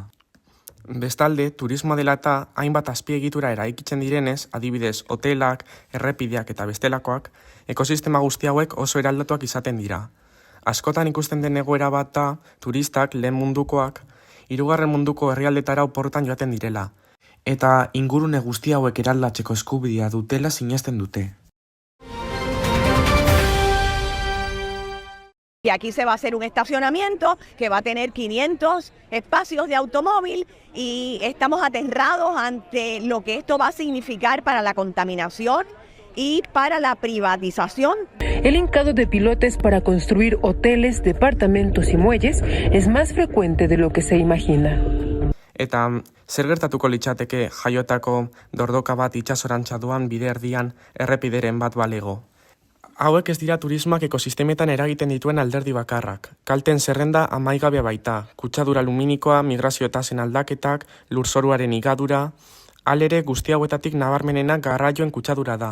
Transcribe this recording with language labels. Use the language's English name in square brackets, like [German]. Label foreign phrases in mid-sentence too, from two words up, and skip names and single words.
[Basque] Bestalde, turismoa dela eta hainbat azpiegitura eraikitzen direnez, adibidez, hotelak, errepideak eta bestelakoak, ekosistema guzti hauek oso eraldatuak izaten dira. Askotan ikusten den egoera bat da, turistak lehen mundukoak, 3. munduko herrialdetara oporretan joaten direla, eta ingurune guzti hauek eraldatzeko eskubidea dutela sinesten dute. [Spanish] Y aquí se va a hacer un estacionamiento que va a tener 500 espacios de automóvil y estamos aterrados ante lo que esto va a significar para la contaminación y para la privatización. El hincado de pilotes para construir hoteles, departamentos y muelles es más frecuente de lo que se imagina. [Basque] Eta zer gertatuko litzateke jaiotako dordoka bat itsasorantza doan bide erdian errepideren bat balego? Hauek ez dira turismoak ekosistemetan eragiten dituen alderdi bakarrak. Kalten zerrenda amaigabea baita, kutsadura luminikoa, migrazio tasen aldaketak, lurzoruaren igadura, halere guzti hauetatik nabarmenena garraioen kutsadura da.